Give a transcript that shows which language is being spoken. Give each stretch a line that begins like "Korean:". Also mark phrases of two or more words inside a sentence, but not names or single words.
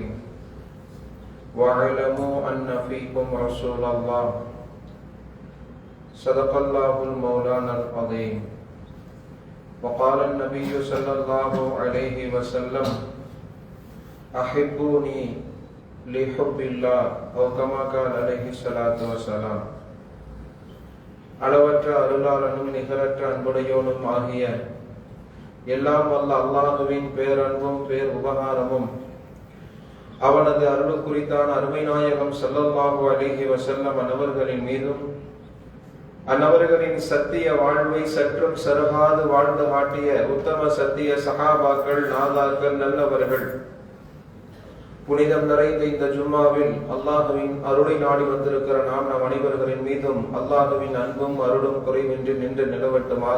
Arabic: واعلموا أن فيكم رسول الله صدق الله المولانا العظيم. وقال النبي صلى الله عليه وسلم أحبوني لحب الله أو كما قال عليه الصلاة والسلام.
Tamil: அளவற்ற அருளாளனும் நிகரற்ற அன்புடையோனும் ஆகிய எல்லாம் வல்ல அல்லாஹுவின் பேரன்பும் பேர் உபகாரமும் அவனது அருள் குறித்தான அருமை நாயகம்
Arabic: صلى الله عليه وسلم
Tamil: அன்னவர்களின் மீதும் அன்னவர்களின் சத்திய வாழ்வை சற்றும் சருகாது வாழ்ந்து காட்டிய உத்தம சத்திய சஹாபாக்கள் நாதாக்கள் நல்லவர்கள் புனிதம் நிறைந்த இந்த ஜும்மாவில் அல்லாஹுவின் அருளை நாடி வந்திருக்கிற நம் அனைவர்களின் மீதும் அல்லாஹுவின் அன்பும் அருளும் குறைவின்றி நின்று நிலவட்டுமாக.